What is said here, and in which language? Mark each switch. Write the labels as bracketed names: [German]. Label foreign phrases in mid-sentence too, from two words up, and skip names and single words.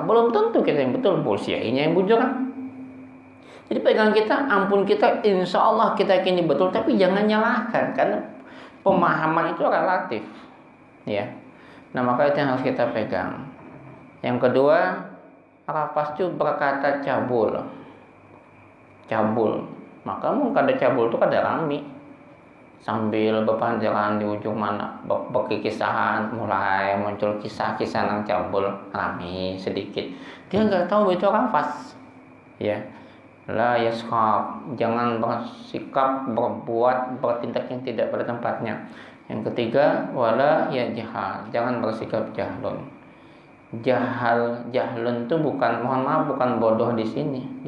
[Banjar] Belum tentu kita yang betul, bullshit-nya yang bujuran. Jadi pegang kita, ampun kita, insya Allah kita kini betul, tapi jangan nyalahkan, karena pemahaman itu relatif. [Indonesian] Ya, nah maka itu yang harus kita pegang. Yang kedua, rafas itu berkata cabul. [Banjar] Cabul, maka mungkin ada cabul itu kada rami. [Indonesian] Sambil berpanjangan di ujung mana berkikisahan, mulai muncul kisah-kisah yang cabul, rame sedikit. Dia nggak tahu itu rafas. Ya, [Arabic] لا يصخب, [Indonesian] jangan bersikap, berbuat, bertindak yang tidak pada tempatnya. [Arabic] Yang ketiga, ولا يجهل, jangan bersikap jahlun. [Indonesian] Jahlun itu bukan, mohon maaf, bukan bodoh di sini.